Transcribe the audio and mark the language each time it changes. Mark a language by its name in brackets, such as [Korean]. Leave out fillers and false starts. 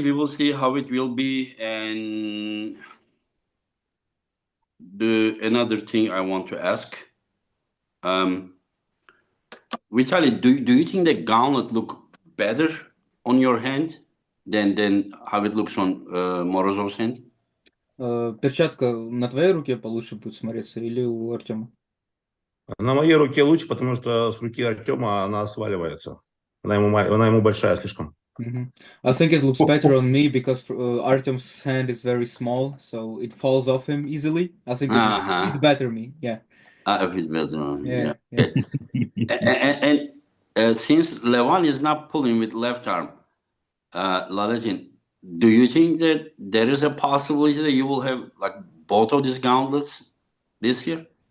[English] We will see how it will be. And another thing I want to ask, Vitali, do you think the gauntlet look better on your hand than how it looks on Morozov's hand? [Russian] Перчатка на твоей руке получше будет смотреться или у Артема? На моей руке лучше, потому что с руки Артема она сваливается. Она ему большая слишком. [English] I think it looks better on me because Artyom's hand is very small, so it falls off him easily. I think it Uh-huh. better me. Yeah. A bit better. Yeah. And since Levan is not pulling with left arm, Laletin, do you think that there is a possibility that you will have like both of these gauntlets this year?